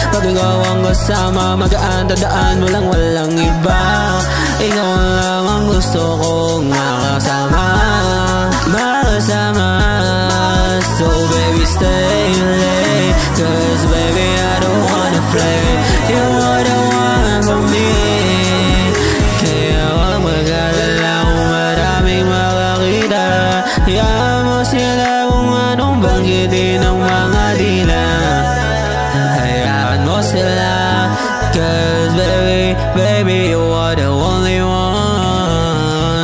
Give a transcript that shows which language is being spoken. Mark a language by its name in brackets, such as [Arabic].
[Filipino] Pag ikaw ang kasama, magaan tandaan mo lang walang iba. Ikaw lang ang gusto kong makasama. Makasama. [English] So baby stay late, cause baby I don't wanna play. You are the one for me. [Filipino] Kaya wag mag-alala kung maraming makakita. Hayaan mo sila kung anong banggitin ng mga dila. Hayaan mo sila, [English] cause baby you are the only one.